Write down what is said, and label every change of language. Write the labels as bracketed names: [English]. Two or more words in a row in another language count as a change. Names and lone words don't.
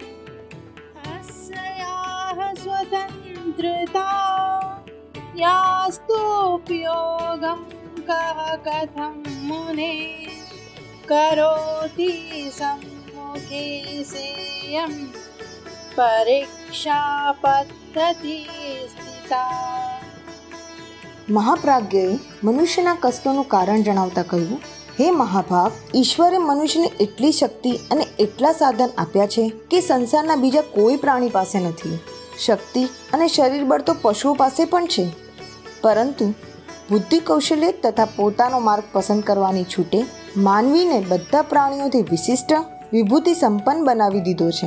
[Sanskrit] अस्याः स्वतन्त्रता यास्तुपयोगं कः कथं मुने करोति सम्मुखे सेयं परीक्षा पद्धति स्थिता। [Gujarati] મહાપ્રાજ્ઞએ મનુષ્યના કષ્ટોનું કારણ જણાવતા કહ્યું, હે મહાભાગ, ઈશ્વરે મનુષ્યને એટલી શક્તિ અને એટલા સાધન આપ્યા છે કે સંસારના બીજા કોઈ પ્રાણી પાસે નથી. શક્તિ અને શરીર બળ તો પશુઓ પાસે પણ છે, પરંતુ બુદ્ધિ કૌશલ્ય તથા પોતાનો માર્ગ પસંદ કરવાની છૂટે માનવીને બધા પ્રાણીઓથી વિશિષ્ટ વિભૂતિ સંપન્ન બનાવી દીધો છે.